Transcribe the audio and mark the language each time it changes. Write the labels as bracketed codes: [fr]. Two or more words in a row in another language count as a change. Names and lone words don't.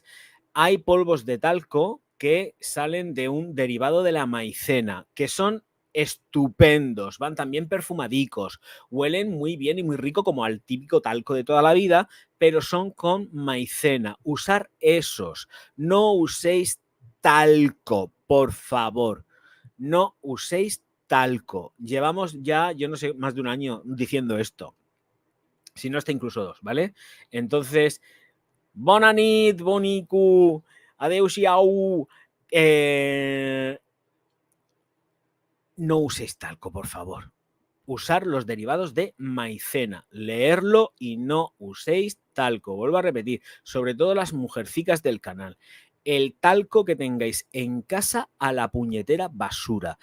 [es] Hay polvos de talco que salen de un derivado de la maicena, que son estupendos, van también perfumadicos, huelen muy bien y muy rico como al típico talco de toda la vida, pero son con maicena. Usar esos, no uséis talco, por favor, no uséis talco. Llevamos ya, yo no sé, más de un año diciendo esto, si no está incluso dos, ¿vale? Entonces, [ca] bona nit, bonicu, adeu-siau, [es] no uséis talco, por favor. Usar los derivados de maicena, leerlo y no uséis talco. Vuelvo a repetir, sobre todo las mujercicas del canal. El talco que tengáis en casa a la puñetera basura.